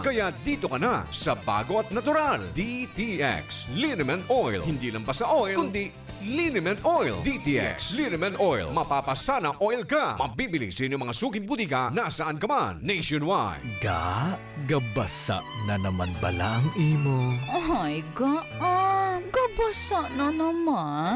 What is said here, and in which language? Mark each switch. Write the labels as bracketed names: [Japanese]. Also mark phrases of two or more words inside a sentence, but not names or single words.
[Filipino] Kaya dito ka na sa bago at natural DTX Liniment Oil. Hindi lang basta oil, kundi Liniment Oil. DTX Liniment Oil. Mapapasana oil ka. Mabibili sa inyong mga suking butika nasaan ka man nationwide. [Hiligaynon] Gabasa na naman bala ang imo. Ay, gabasa na naman.